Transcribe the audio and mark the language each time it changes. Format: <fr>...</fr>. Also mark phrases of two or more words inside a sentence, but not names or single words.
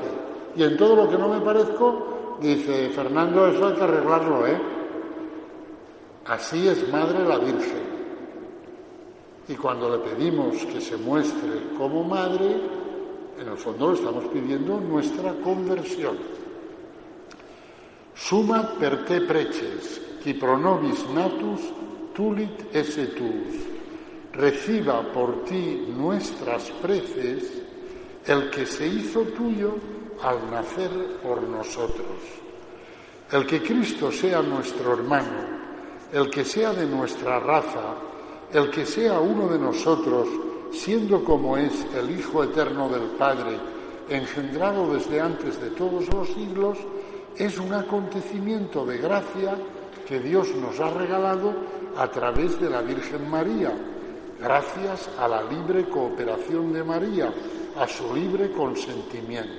<es>Y en todo lo que no me parezco, dice, Fernando, eso hay que arreglarlo, Así es Madre la Virgen. Y cuando le pedimos que se muestre como Madre, en el fondo le estamos pidiendo nuestra conversión.</es> <la>Sumat per te preces, qui pro nobis natus tulit esse tuus.</la> <es>reciba por ti nuestras preces el que se hizo tuyo al nacer por nosotros. El que Cristo sea nuestro hermano, el que sea de nuestra raza, el que sea uno de nosotros, siendo como es el Hijo eterno del Padre, engendrado desde antes de todos los siglos, es un acontecimiento de gracia que Dios nos ha regalado a través de la Virgen María, gracias a la libre cooperación de María, a su libre consentimiento.</es>